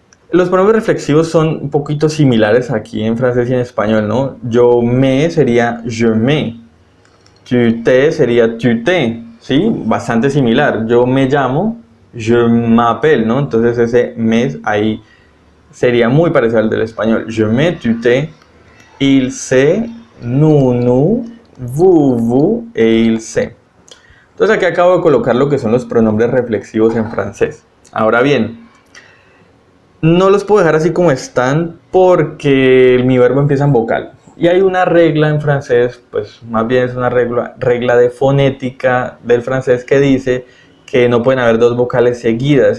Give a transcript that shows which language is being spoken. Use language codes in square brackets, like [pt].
[es] Los pronombres reflexivos son un poquito similares aquí en francés y en español, ¿no? Yo me sería [fr] je me. [es] Tu te sería [fr] tu te, [es] ¿sí? Bastante similar. Yo me llamo, [fr] je m'appelle, [es] ¿no? Entonces ese me ahí sería muy parecido al del español. [fr] Je me, tu te, il se, nous, vous e il se. [es] Entonces aquí acabo de colocar lo que son los pronombres reflexivos en francés. Ahora bien, no los puedo dejar así como están porque mi verbo empieza en vocal. Y hay una regla en francés, pues más bien es una regla de fonética del francés que dice que no pueden haber dos vocales seguidas.